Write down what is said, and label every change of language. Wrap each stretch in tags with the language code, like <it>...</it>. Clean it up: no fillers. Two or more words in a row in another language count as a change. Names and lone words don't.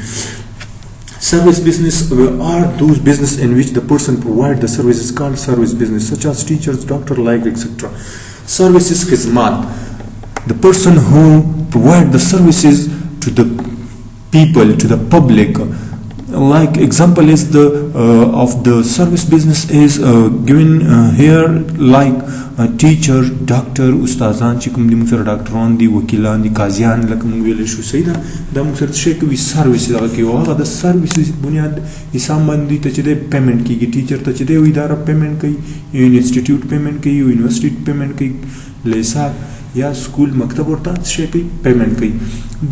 <en>Service business are those business in which the person provide the services called service business such as teachers, doctor, like etc. Services khidmat, the person who provide the services to the people, to the public. Like example is the of the service business is given here like teacher, doctor,</en> <ps>استادان چې کوم دي موږ سره ډاکټران دي وکیلان دي قاضیان لکه موږ ویلی شو صحیح ده دا موږ سره شی کوي سروس دغه کوي او هغه د سروسز بنیاد حساب باندې ته چې دی پیمنټ کېږي ټیچر ته چې دی یو اداره پیمنټ کوي یو انسټیټیوټ پیمنټ کوي یو یونیورسټي پیمنټ کوي لیساب یا سکول مکتب ورته شی کوي پیمنټ کوي.</ps>